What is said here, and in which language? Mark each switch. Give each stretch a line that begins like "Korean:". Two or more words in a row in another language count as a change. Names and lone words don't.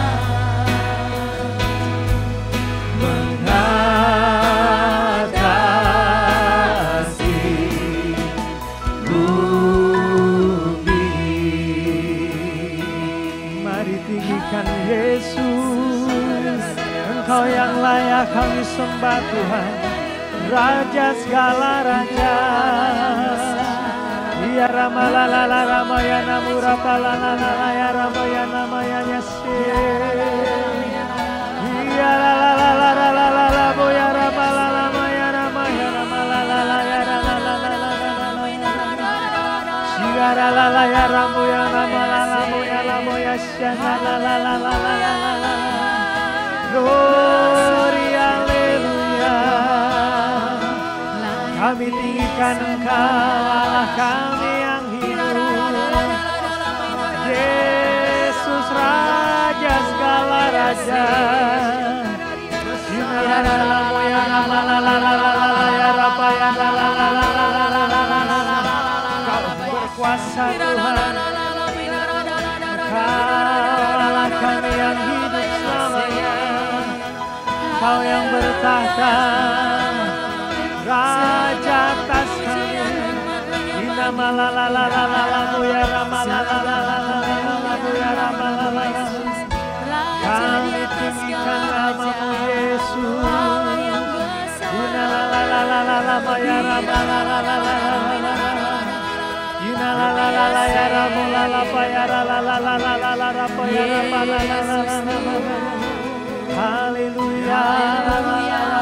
Indonesian: Mengatasi bumi. Mari tinggikan Yesus, Engkau yang layak kami sembah Tuhan, Raja segala raja. Ya Rama la la la Rama ya Namura pala la la la ya Rama ya Nama ya Yasir. Ya la la la la la la la la bo ya Rama la la ma ya Rama ya Rama la la la ya la la la la la la la ya Rama. Ya la la la ya Rama ya Nama la la mo ya la mo ya Shana la la la la la la la la.
English: Glory haleluya.
Indonesian: Kami tinggikan Engkau Allah kami yang hidup. Yesus Raja segala raja. Kau berkuasa Tuhan. Kau Allah kami yang hidup selamanya. Kau yang bertahta, Raja atas kami. Inama la la la la la la bu ya Rama la la la la la la la bu ya Rama la la la. Kami tinggikan namamu Yesus. Una la la la la la la ba ya Rama la la la la la la. Ina la la la la ya Rama la la ba ya la la la la la la la ba ya Rama la la la la la. Haleluya. Haleluya.